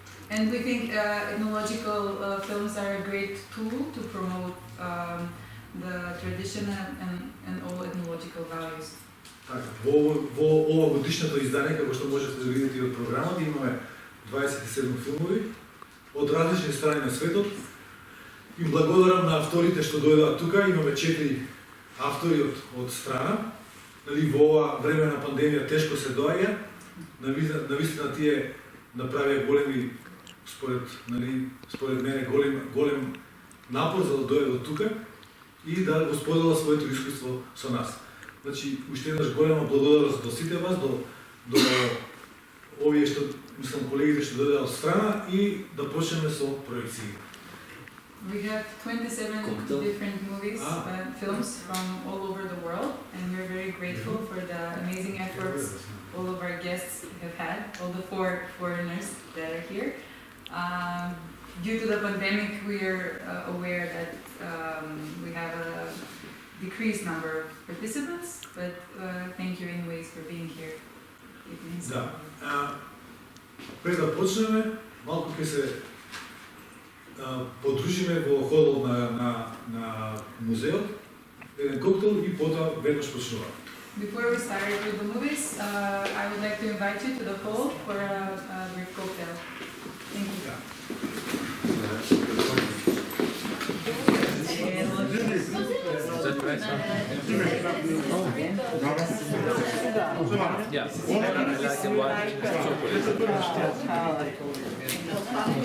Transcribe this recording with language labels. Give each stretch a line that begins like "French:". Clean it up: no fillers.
English: And we think ethnological films are a great tool to promote the tradition and all ethnological values.
Macedonian: така, во ова годишното издание, како што можете да видите и од програмата, имаме 27 филмови од различни страни на светот. И благодарам на авторите што дојдоа тука. Имаме 4 автори од страна. Во ова време на пандемија тешко се доаѓа. Навистина тие направија големи, според мене, голем напор за да дојде до тука и да го споделат своето искуство со нас. Значи, уште еднаш голема благодарност до сите вас, до овие што, мислам, колегите што дојдеа од страна и да почнеме со проекции.
English: We have 27 Cocktail. different movies, films from all over the world, and we're very grateful for the amazing efforts all of our guests have had, all the 4 foreigners that are here. Due to the pandemic, we are aware that we have a decreased number of participants, but thank you anyways for being here. It means
Macedonian: Да. Пред да почнеме, малку ќе се подружиме во холот на музеот, еден коктел и потоа веднаш почнуваме.
English: Before we start with the movies, I would like to invite you to the hall for a brief cocktail. Thank you. Yeah, I like the white chocolate.